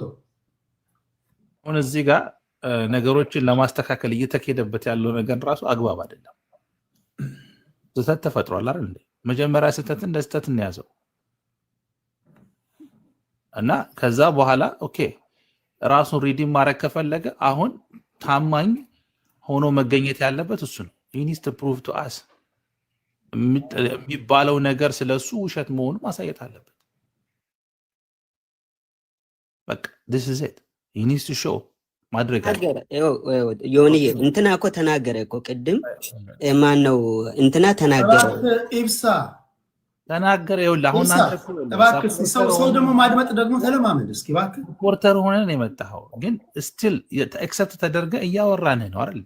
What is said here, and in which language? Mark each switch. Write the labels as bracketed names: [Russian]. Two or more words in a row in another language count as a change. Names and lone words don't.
[Amharic] አሁን እዚህ ጋር ነገሮችን ለማስተካከል እየተካሄደበት ያለው ነገር ራሱ አግባብ አይደለም። ስህተት ተፈጥሯል አይደል እንዴ? መጀመሪያ ስህተት እንደ ስህተት እንያዘው እና ከዛ በኋላ ኦኬ ራሱን ሪዲም ማድረግ ከፈለገ አሁን ታማኝ ሆኖ መገኘት ያለበት እሱ ነው። [English] he needs to prove to us [Amharic] የሚባለው ነገር ስለሱ ውሸት መሆኑ ማሳየት አለበት። በቃ [English] this is it። nice to show [Amharic] ማድረግ ዮኒ እንትና እኮ ተናገረ እኮ ቅድም ማን ነው እንትና ተናገረ ኢብሳ ተናገረ። ይኸውልህ አሁን እባክህ ሰው ደግሞ ማድመጥ ደግሞ ተለማመድ እስኪ እባክህ። ሪፖርተር ሆነን የመጣኸው ግን [English] still accept [Amharic] ተደርገ እያወራንህ ነው አይደል?